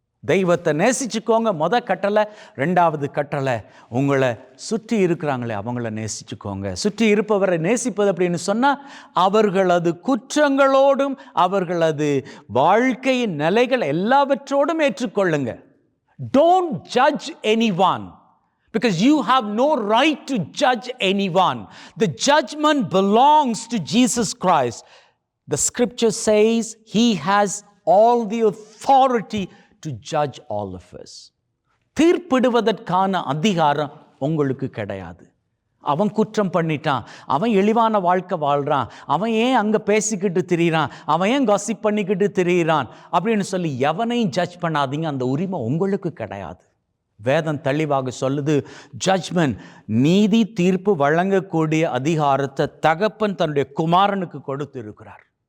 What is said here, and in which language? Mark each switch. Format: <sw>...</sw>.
<ta>தெய்வத்தை நேசிச்சுக்கோங்க கட்டளை. 2வது கட்டளை, உங்களை சுற்றி இருக்கிறாங்களே அவங்கள நேசிச்சுக்கோங்க. சுற்றி இருப்பவரை நேசிப்பது அப்படின்னு சொன்னா அவர்களது குற்றங்களோடும் அவர்களது வாழ்க்கையின் நிலைகள் எல்லாவற்றோடும் ஏற்றுக்கொள்ளுங்க.</ta> <en>Don't judge anyone, because you have no right to judge anyone. The judgment belongs to Jesus Christ. The scripture says he has all the authority to judge all of us.</en> <ta>தீர்ப்பிடுவதற்கான அதிகாரம் உங்களுக்கு கிடையாது. அவன் குற்றம் பண்ணிட்டான், அவன் இழிவான வாழ்க்கை வாழ்றான், அவன் ஏன் அங்க பேசிக்கிட்டு திரியிறான், அவன் ஏன் காசிப் பண்ணிக்கிட்டு திரியிறான் அப்படின்னு சொல்லி எவனையும் ஜட்ஜ் பண்ணாதீங்க. அந்த உரிமை உங்களுக்கு கிடையாது. வேதம் தெளிவாக சொல்லுது, ஜட்ஜ்மெண்ட், நீதி தீர்ப்பு வழங்கக்கூடிய அதிகாரத்தை தகப்பன் தன்னுடைய குமாரனுக்கு கொடுத்து இருக்கிறார்.</ta>